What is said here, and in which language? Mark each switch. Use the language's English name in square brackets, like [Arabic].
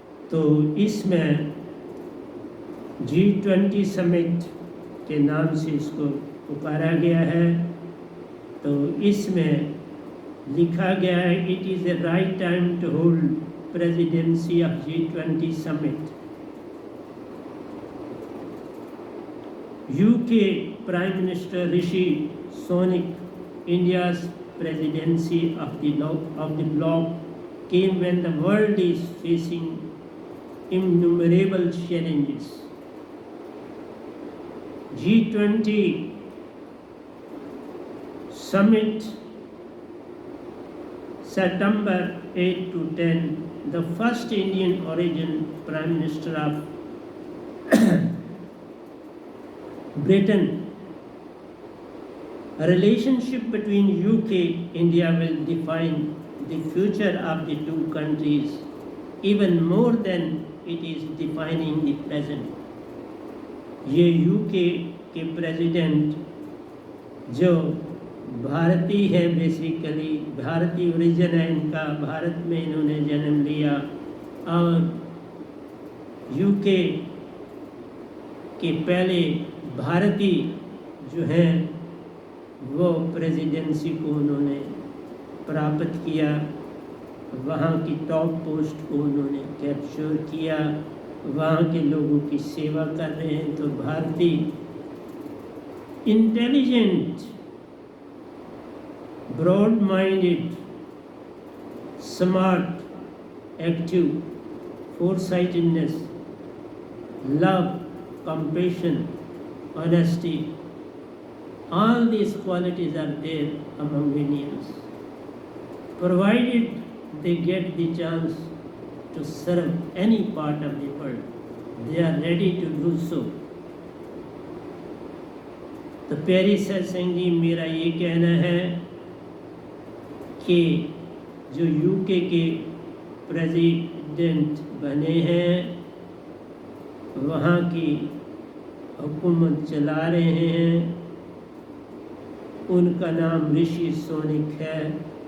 [Hindi] तो इसमें G20 summit के नाम से इसको पुकारा गया है। तो इसमें लिखा गया है, [English] It is the right time to hold presidency of G20 summit. UK Prime Minister Rishi Sunak, India's presidency of the bloc came when the world is facing innumerable challenges. G20 summit, September 8 to 10, the first Indian origin Prime Minister of Britain. A relationship between UK and India will define the future of the two countries even more than it is defining the present. [Hindi] ये UK के president जो भारतीय है, basically भारतीय origin है इनका, भारत में इन्होंने जन्म लिया, और UK के पहले भारतीय जो हैं वो प्रेसिडेंसी को उन्होंने प्राप्त किया, वहाँ की टॉप पोस्ट को उन्होंने कैप्चर किया, वहाँ के लोगों की सेवा कर रहे हैं। तो भारतीय [English] Intelligent, broad minded, smart, active, foresightedness, love, compassion, honesty, all these qualities are there among Indians. Provided they get the chance to serve any part of the world, they are ready to do so. [Hindi] तो प्यारी सत्संग जी, मेरा ये कहना है कि जो UK के प्रेसिडेंट बने हैं, वहाँ की हुकूमत चला रहे हैं, उनका नाम ऋषि सोनिक है।